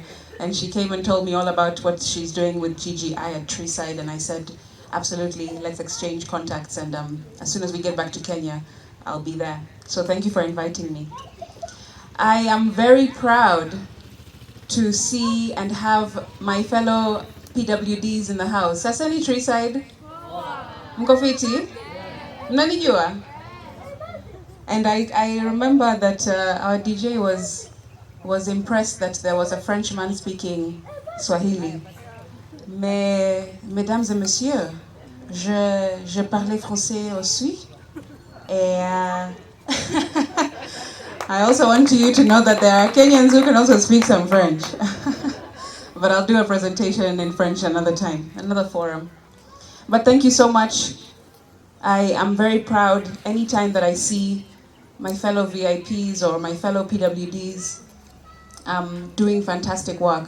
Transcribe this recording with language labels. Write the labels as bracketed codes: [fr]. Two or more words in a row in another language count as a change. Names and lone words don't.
[en] And she came and told me all about what she's doing with GGI at Treeside, and I said, absolutely, let's exchange contacts, and as soon as we get back to Kenya, I'll be there. So thank you for inviting me. I am very proud to see and have my fellow PWDs in the house. [sw] Sasani Treeside? Mko fiti? Mnanijua? And I remember that our DJ was impressed that there was a Frenchman speaking Swahili. [fr] Mesdames et messieurs, je parlais français aussi. [en] Et I also want you to know that there are Kenyans who can also speak some French. But I'll do a presentation in French another time, another forum. But thank you so much. I am very proud anytime that I see my fellow VIPs or my fellow PWDs doing fantastic work.